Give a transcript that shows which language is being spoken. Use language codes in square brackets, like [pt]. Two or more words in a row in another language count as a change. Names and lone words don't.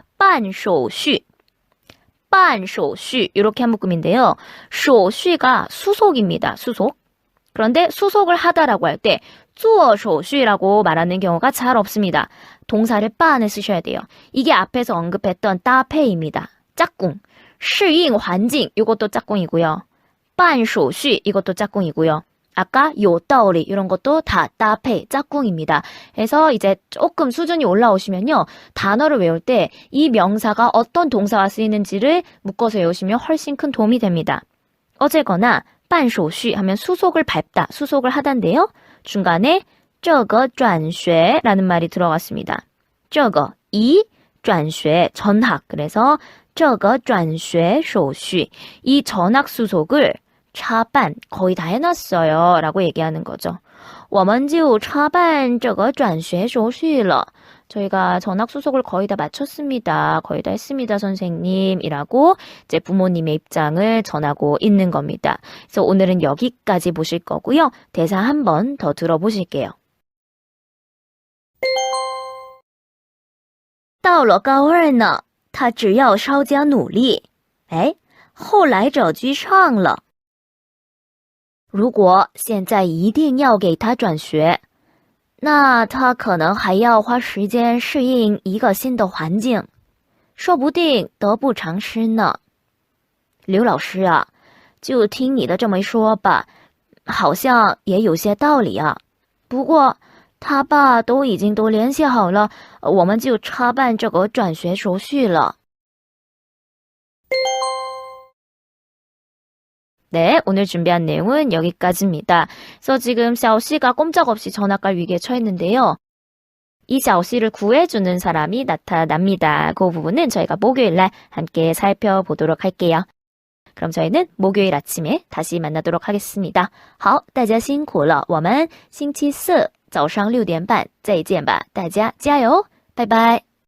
[zh] 办手续. [ko] 이렇게 한 묶음인데요. 쇼쉬가 수속입니다. 수속. 그런데 수속을 하다라고 할 때 [zh] 做手续 [ko] 라고 말하는 경우가 잘 없습니다. 동사를 빤을 쓰셔야 돼요. 이게 앞에서 언급했던 따페이입니다. 짝꿍. [zh] 适应 环境 [ko] 이것도 짝꿍이고요. [zh] 办手续 [ko] 이것도 짝꿍이고요. 아까 요 道理 이런 것도 다 따페 짝꿍입니다. 그래서 이제 조금 수준이 올라오시면요. 단어를 외울 때 이 명사가 어떤 동사가 쓰이는지를 묶어서 외우시면 훨씬 큰 도움이 됩니다. 어쨌거나 [zh] 办手续 [ko] 하면 수속을 밟다, 수속을 하단데요. 중간에 [zh] 这个转学 [ko] 라는 말이 들어갔습니다. [zh] 这个, 이, 转学, [ko] 전학. [zh] 그래서 这个转学手续, [ko] 이 전학 수속을 차반 거의 다 해놨어요 라고 얘기하는 거죠. [zh] 我们就插办这个转学手续了. [ko] 저희가 전학 수속을 거의 다 마쳤습니다. 거의 다 했습니다, 선생님. 이라고 이제 부모님의 입장을 전하고 있는 겁니다. 그래서 오늘은 여기까지 보실 거고요. 대사 한 번 더 들어보실게요. [zh] 到了高二呢，他只要稍加努力，哎，后来找居上了。如果现在一定要给他转学，那他可能还要花时间适应一个新的环境，说不定得不偿失呢。刘老师啊，就听你的这么一说吧，好像也有些道理啊。不过他爸都已经都联系好了，我们就插办这个转学手续了。 [ko] 네, 오늘 준비한 내용은 여기까지입니다. 그래서 지금 샤오씨가 꼼짝없이 전학갈 위기에 처했는데요. 이 샤오씨를 구해주는 사람이 나타납니다. 그 부분은 저희가 목요일날 함께 살펴보도록 할게요. 그럼 저희는 목요일 아침에 다시 만나도록 하겠습니다. [zh] 好，大家辛苦了，我们星期四早上6点半再见吧，大家加油，拜拜。